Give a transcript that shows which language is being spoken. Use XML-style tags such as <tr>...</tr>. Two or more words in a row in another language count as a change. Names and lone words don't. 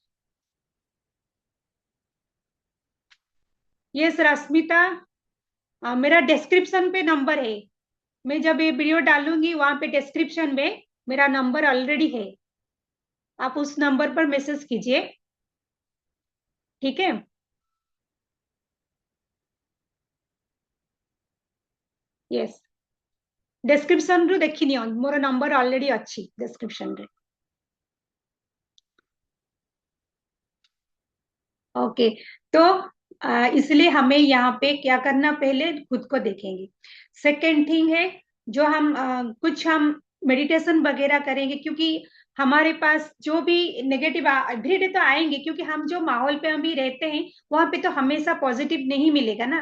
<hi>ये रश्मिता, मेरा डिस्क्रिप्शन पे नंबर है। मैं जब ये वीडियो डालूंगी वहां पे डिस्क्रिप्शन में मेरा नंबर ऑलरेडी है। आप उस नंबर पर मैसेज कीजिए, ठीक है। यस,</hi> <or>ଡେସ୍କ୍ରିପସନ ରୁ ଦେଖିନିଅ, ମୋର ନମ୍बर ऑलरेडी ଅଛି ଡେସ୍କ୍ରିପସନ ରେ।</or> <hi>ओके। तो इसलिए हमें यहाँ पे क्या करना, पहले खुद को देखेंगे।</hi> <en>second thing</en> <hi>है, जो हम कुछ हम मेडिटेशन वगैरह करेंगे, क्योंकि हमारे पास जो भी</hi> <en>negative everyday</en> <hi>तो आएंगे, क्योंकि हम जो माहौल पे हम भी रहते हैं वहां पे तो हमेशा पॉजिटिव नहीं मिलेगा ना।</hi>